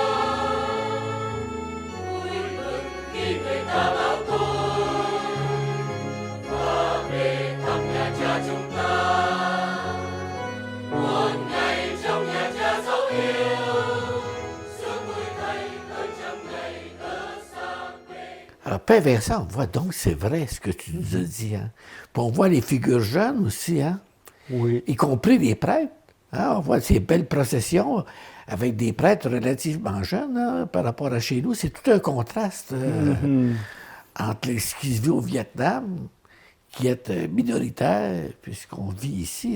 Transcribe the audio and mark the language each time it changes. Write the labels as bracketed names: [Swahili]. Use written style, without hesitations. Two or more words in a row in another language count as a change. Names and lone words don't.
[Vietnamese] Vui mừng khi người ta báo tôi và về thăm nhà cha chúng ta. Một ngày trong nhà cha dấu yêu, sướng vui thay hơn trăm ngày ở xa quê. [French] Alors, Père Vincent, on voit donc, c'est vrai ce que tu nous as dit. Hein. Puis on voit les figures jeunes aussi, hein, Oui. y compris les prêtres. Hein. On voit ces belles processions avec des prêtres relativement jeunes hein, par rapport à chez nous. C'est tout un contraste entre ce qui se vit au Vietnam, qui est minoritaire, puisqu'on vit ici.